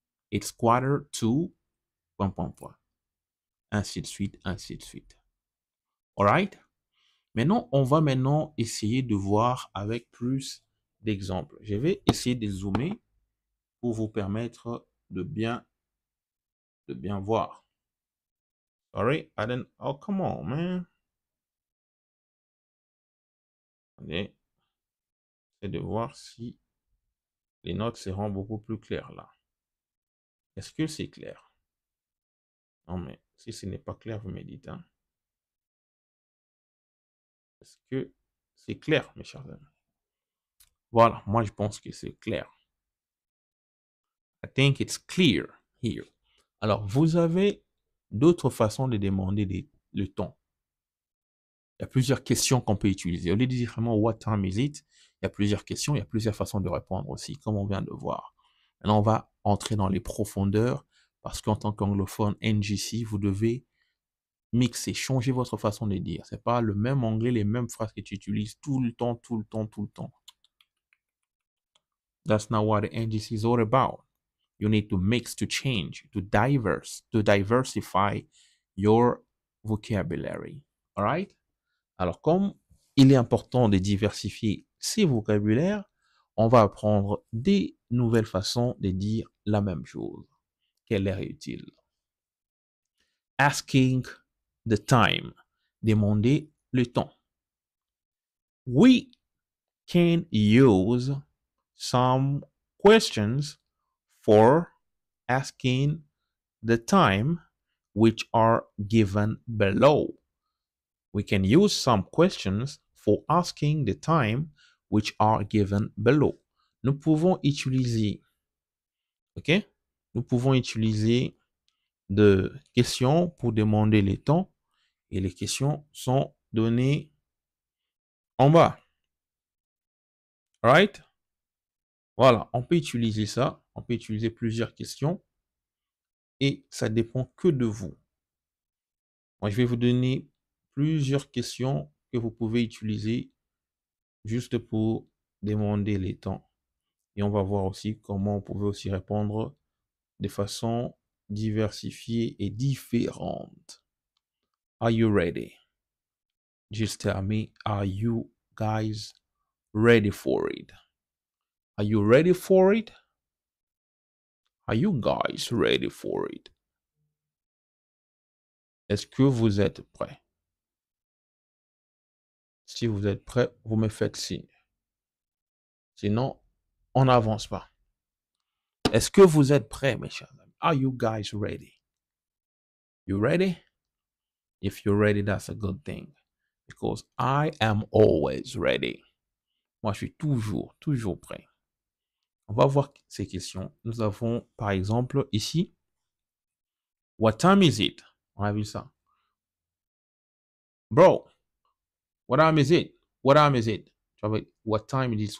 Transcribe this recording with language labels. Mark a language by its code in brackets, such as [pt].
[en] It's quarter to, point, point, point. [fr] Ainsi de suite, ainsi de suite. [en] All right? [fr] Maintenant, on va maintenant essayer de voir avec plus d'exemples. Je vais essayer de zoomer pour vous permettre de bien voir. [en] Sorry, I didn't, oh, come on, man. [fr] Allez, c'est de voir si les notes seront beaucoup plus claires là. Est-ce que c'est clair? Non, mais si ce n'est pas clair, vous me dites. Hein. Est-ce que c'est clair, mes chers amis? Voilà, moi je pense que c'est clair. [en] I think it's clear here. [fr] Alors, vous avez d'autres façons de demander le temps. Il y a plusieurs questions qu'on peut utiliser. Au lieu de dire vraiment [en] what time is it, [fr] il y a plusieurs questions, il y a plusieurs façons de répondre aussi, comme on vient de voir. Maintenant, on va entrer dans les profondeurs parce qu'en tant qu'anglophone NGC, vous devez mixer, changer votre façon de dire. C'est pas le même anglais, les mêmes phrases que tu utilises tout le temps, tout le temps, tout le temps. [en] That's not what the NGC is all about. You need to mix, to change, to diversify your vocabulary. All right? [fr] Alors, comme il est important de diversifier ses vocabulaires, on va apprendre des nouvelles façons de dire la même chose. Quelle est utile? [en] Asking the time. [fr] Demander le temps. [en] We can use some questions for asking the time which are given below. We can use some questions for asking the time which are given below. [fr] Nous pouvons utiliser, [en] ok? [fr] Nous pouvons utiliser de questions pour demander les temps et les questions sont données en bas. [en] Right? [fr] Voilà, on peut utiliser ça. On peut utiliser plusieurs questions et ça dépend que de vous. Moi, je vais vous donner plusieurs questions que vous pouvez utiliser juste pour demander les temps. Et on va voir aussi comment on pouvait aussi répondre de façon diversifiée et différente. [en] Are you ready? Just tell me, are you guys ready for it? Are you ready for it? Are you guys ready for it? [fr] Est-ce que vous êtes prêts? Si vous êtes prêts, vous me faites signe. Sinon, on n'avance pas. Est-ce que vous êtes prêts, mes chers amis? [en] Are you guys ready? You ready? If you're ready, that's a good thing. Because I am always ready. [fr] Moi, je suis toujours prêt. On va voir ces questions. Nous avons, par exemple, ici, [en] what time is it? [fr] On a vu ça. [en] Bro, what time is it? What time is it? What time it is?